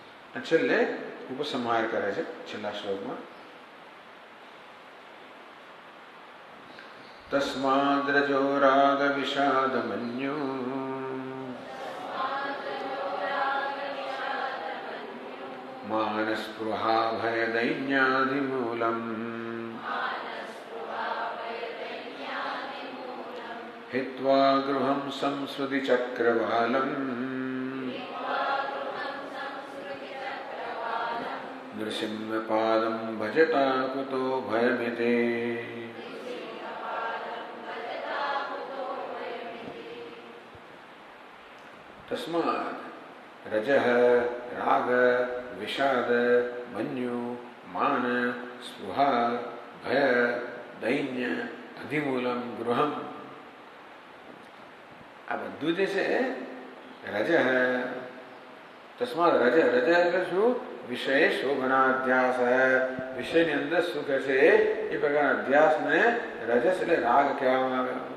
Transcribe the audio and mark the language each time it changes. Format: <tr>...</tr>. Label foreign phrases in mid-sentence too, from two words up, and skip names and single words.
<gu>છેલ્લે ઉપસંહાર કરે છે છેલ્લા શ્લોકમાં.</gu> <sa>તસ્માદ્રજો રાગ વિષાદ મન્યુ માન સ્પૃહા ભય દૈન્યાદિમૂલમ हित्वा गृहं संस्कृति चक्रवालम नृसिंहपादं भजता कुतो भयमिते. तस्मात् रजः राग विषाद मन्यु मान स्पृहा भय दैन्य अधिमूलम गृहम.</sa> <gu>આ બધું જે છે રજ</gu> <sa>તસ્માત રજ</sa> <gu>રજ એટલે શું?</gu> <sa>વિષય શોભનાધ્યાસ.</sa> <gu>વિષયની અંદર સુખ છે એ પ્રકારના અધ્યાસને રજસ એટલે રાગ કહેવામાં આવે.</gu>